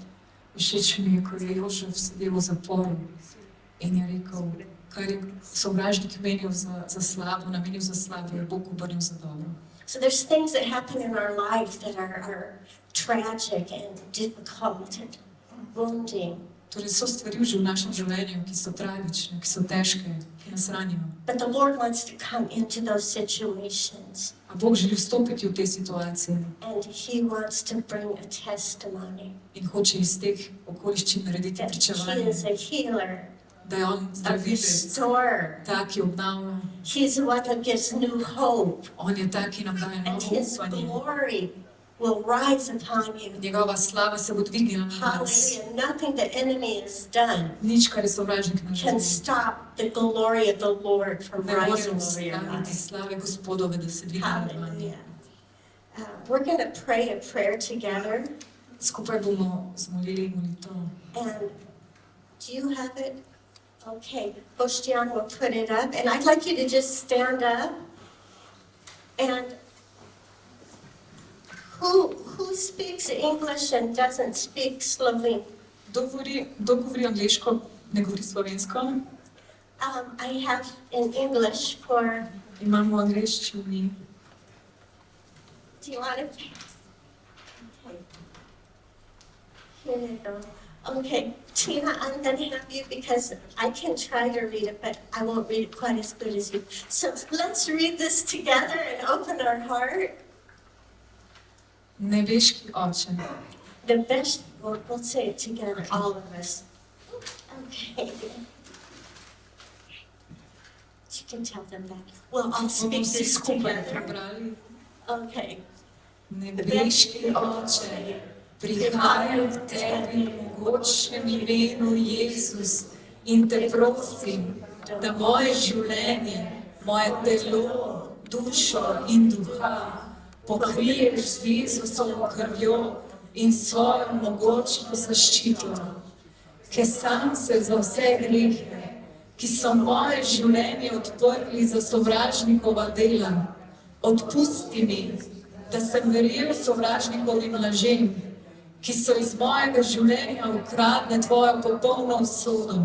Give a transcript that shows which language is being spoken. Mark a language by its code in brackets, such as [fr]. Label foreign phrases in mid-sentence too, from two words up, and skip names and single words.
[sl] Všeč mi je, ko je Jožef sedel v zaporu in je rekel, kar je sovražnik menil za slabo, namenil za slabo, je Bog obrnil za dobro. [en] So there's things that happen in our life that are tragic and difficult and wounding. [sl] Torej so stvari v našem življenju, ki so tragične, ki so težke, ki nas ranijo. [en] But the Lord wants to come into those situations [sl] A Bog želi vstopiti v te situacije [en] and He wants to bring a testimony [sl] in hoče iz teh okoliščin narediti [en] that He [sl] pričevanje, [en] is a healer, [sl] da je on [en] a [sl] zdravilec, [en] restorer. [sl] ta, ki obnavlja. [en] He's the one that gives new hope, [sl] On je ta, ki nam daje [en] and [sl] novo [en] His [sl] upanje. [en] glory will rise upon you. [sl] Njegova slava se bo dvignila na nas. [en] Hallelujah. Nothing the enemy has done [sl] Nič, kar je sovražnik [en] can [sl] naredil, [en] stop the glory of the Lord from [sl] ne more [en] rising over your [sl] ustaviti [en] life. [sl] slave Gospodove, da se dvigne nad vami. [en] Hallelujah. We're going to pray a prayer together. [sl] Skupaj bomo zmolili molitev. [en] And do you have it? Okay. Bostian will put it up. And I'd like you to just stand up. And who speaks English and doesn't speak Slovene? [sl] Kdo govori angliško, ne govori slovensko? [en] I have in English for, [sl] Imamo v angliščini. [en] do you want to? Okay. Here you go. Okay, Tina, I'm going to have you because I can try to read it, but I won't read it quite as good as you. So let's read this together and open our heart. [sl] Nebeški Oče, [en] The best, we'll say it together, all of us. Okay. You can tell them that. We'll all [sl] bomo [en] speak [sl] vsi [en] this [sl] skupaj [en] together. [sl] prebrali. [en] Okay. [sl] Nebeški Oče, prihajam k Tebi v mogočnem imenu Jezus in Te prosim, da moje življenje, moje telo, dušo in duha pokriješ z Jezusovo krvjo in svojo mogočno zaščito, ker sam se za vse grehe, ki so moje življenje odprli za sovražnikova dela, odpusti mi, da sem verjel sovražnikovim lažem, ki so iz mojega življenja ukradle Tvojo popolno usodo.